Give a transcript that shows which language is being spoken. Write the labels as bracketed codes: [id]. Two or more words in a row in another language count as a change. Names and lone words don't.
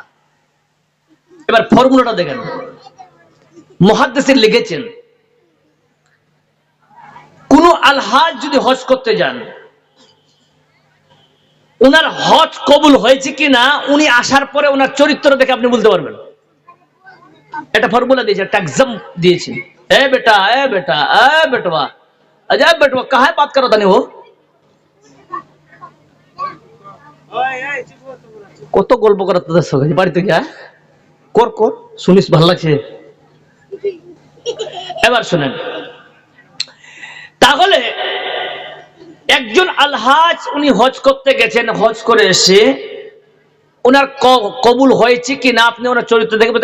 [bn] এবার ফর্মুলাটা দেখেন, মুহাদ্দিসিন লিখেছেন, কোন আলহাজ যদি হজ করতে যান, উনার হজ কবুল হয়েছে কিনা উনি আসার পরে উনার চরিত্র দেখে আপনি বলতে পারবেন। একটা ফর্মুলা দিয়েছে, একটা এক্সাম দিয়েছে। [bho] ए बेटा, ए बेटा, ए बेटवा, अजय बेटवा काहे बात करो तनी हो? [bn] কত গল্প করা তোদের সঙ্গে বাড়িতে গিয়া কর কর শুনিস, ভালো লাগছে। এবার শুনেন, তাহলে একজন আলহাজ, উনি হজ করতে গেছেন, হজ করে এসে ওনার কবুল হয়েছে কিনা আপনি ওনার চরিত্র দেখবেন।